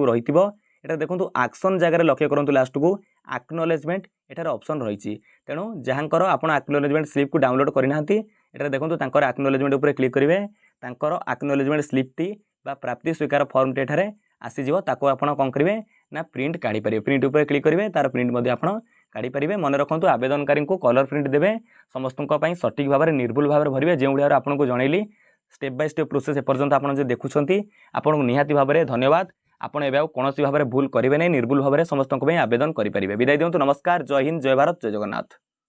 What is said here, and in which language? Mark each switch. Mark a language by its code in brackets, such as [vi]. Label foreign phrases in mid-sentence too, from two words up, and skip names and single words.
[or] ରହିଥିବ ଏଟା ଦେଖନ୍ତୁ ଏକ୍ସନ ଜାଗା ଲକ୍ଷ୍ୟ କରନ୍ତୁ ଲାଷ୍ଟ କୁ ଏକ୍ନଲେଜମେଣ୍ଟ ଏଠାର ଅପସନ ରହିଛି ତେଣୁ ଯାହାଙ୍କର ଆପଣ [en] acknowledgement slip [or] କୁ ଡାଉନଲୋଡ କରିନାନ୍ତି ଏଟା ଦେଖନ୍ତୁ ତାଙ୍କର ଏକ୍ନଲେଜମେଣ୍ଟ ଉପର କ୍ଲିକ କରିବେ ତାଙ୍କର [en] acknowledgement slip [or] ଟି ବା ପ୍ରାପ୍ତି ସ୍ୱୀକାର ଫର୍ମ ଟି ଏଠାରେ ଆସିଯିବ ତାକୁ ଆପଣ କଣ କରିବେ ନା ପ୍ରିଣ୍ଟ କାଢି ପାରିବେ ପ୍ରିଣ୍ଟ ଉପର କ୍ଲିକ କରିବେ ତାର ପ୍ରିଣ୍ଟ ମଧ୍ୟ ଆପଣ କାଢି ପାରିବେ ମନେ ରଖନ୍ତୁ ଆବେଦନକାରୀ କୁ [en] colour print [or] ଦେବେ ସମସ୍ତଙ୍କ ପାଇଁ ସଠିକ ଭାବରେ ନିର୍ଭୁଲ ଭାବରେ ଭରିବେ ଯେ ଓଡ଼ିଆରେ ଆପଣଙ୍କୁ ଜଣେଇଲି [en] step by step process [or] ଏପର୍ଯ୍ୟନ୍ତ ଆପଣ ଯେ ଦେଖୁଛନ୍ତି ଆପଣ ନିହାତି ଭାବରେ ଧନ୍ୟବାଦ ଆପଣ ଏବେ କୌଣସି ଭାବରେ ଭୁଲ କରିବେ ନାହିଁ ନିର୍ଭୁଲ ଭାବରେ ସମସ୍ତଙ୍କ ପାଇଁ ଆବେଦନ କରି ପାରିବେ ବିଦାୟ ଦିଅନ୍ତୁ ନମସ୍କାର ଜୟ ହିନ୍ଦ ଜୟ ଭାରତ ଜୟ ଜଗନ୍ନାଥ।